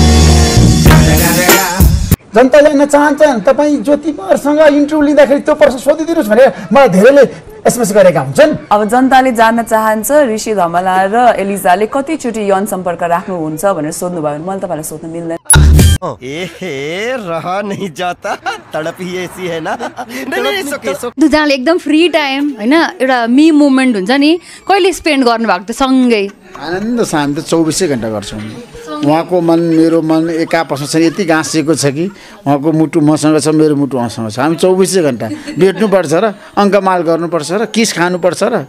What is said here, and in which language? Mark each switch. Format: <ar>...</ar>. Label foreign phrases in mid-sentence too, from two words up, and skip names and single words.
<ne>जनताले हेर्न चाहन्छन् तपाईँ ज्योतिमरसँग इन्टरभ्यू लिँदाखेरि त्यो प्रश्न सोधिदिनुहोस् भनेर मलाई धेरैले एसएमएस गरेका हुन्छन्। अब जनताले जान्न चाहन्छ ऋषि धमला र एलिजाले कतिचोटि यौन सम्पर्क राख्नुहुन्छ भनेर सोध्नु भयो भने मैले तपाईँलाई सोध्न मिल्दैन।</ne> <hi>रहा नहीं जाता तड़प ही ऐसी है ना।</hi> <ne>दुईजनाले एकदम</ne> <en>free time</en> <ne>होइन एउटा</ne> <en>me movement</en> <ne>हुन्छ नि कहिले स्पेन्ड गर्नुभएको त सँगै? आनन्द छ। हामी त 24 घण्टा गर्छौँ। उहाँको मन मेरो मन एक आपसमा छ, यति गाँसिएको छ कि उहाँको मुटु मसँग छ, मेरो मुटु उहाँसँग छ। हामी 24 घण्टा भेट्नुपर्छ र अङ्कमाल गर्नुपर्छ र किस खानुपर्छ र।</ne>